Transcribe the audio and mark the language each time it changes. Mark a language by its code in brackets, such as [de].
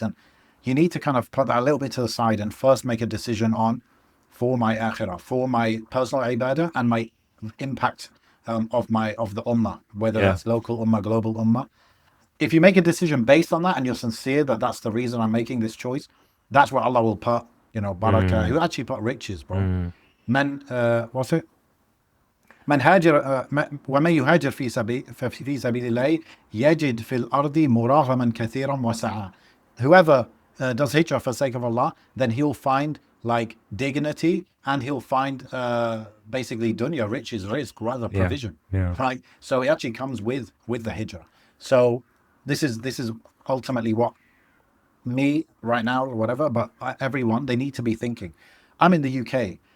[en] And you need to kind of put that a little bit to the side and first make a decision for my akhirah, for my personal ibadah and my impact of the ummah, whether that's local ummah, global ummah. If you make a decision based on that and you're sincere that that's the reason I'm making this choice, that's what Allah will put, you know, barakah. Who actually put riches, bro? What's it? [ar] من هاجر ومن يهاجر في سبيل الله يجد في الأرض مراغما كثيرا وسعة. [en] Whoever does hijrah for the sake of Allah, then he'll find like dignity and he'll find basically dunya, riches, rizq, rather provision. Right? So it actually comes with the hijrah. So this is ultimately what me right now or whatever, but everyone, they need to be thinking. I'm in the UK.